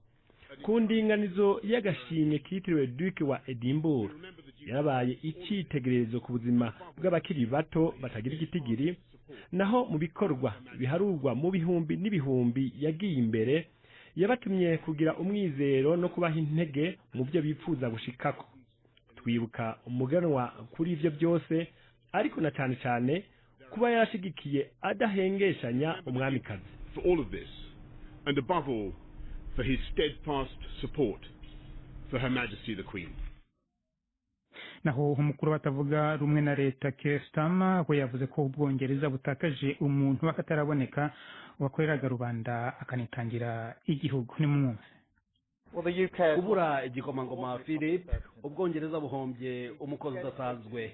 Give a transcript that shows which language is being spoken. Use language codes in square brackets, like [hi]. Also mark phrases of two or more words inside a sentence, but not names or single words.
[rn] Ku ndinganizo y'agashimwe kitiriwe Duke wa Edinburgh, yarabaye icyitegererezo ku buzima bw'abakiri bato batagira igitigiri, naho mu bikorwa biharurwa mu bihumbi n'ibihumbi yagiye imbere, yabatumye kugira umwizero no kubaha intege mu byo bifuza gushikako. Twibuka umuganwa kuri ivyo byose, ariko na cyane cyane kuba yarashigikiye adahengeshanya umwamikazi. [en] For all of this, and above all, for his steadfast support for Her Majesty the Queen. [rn] Naho umukuru batavuga rumwe na leta Keir Starmer we yavuze ko Ubwongereza butakaje umuntu wakataraboneka wakoreraga rubanda akanitangira igihugu. Ni mwumve. Kubura igikomangoma Philip, Ubwongereza buhombye umukozi udasanzwe.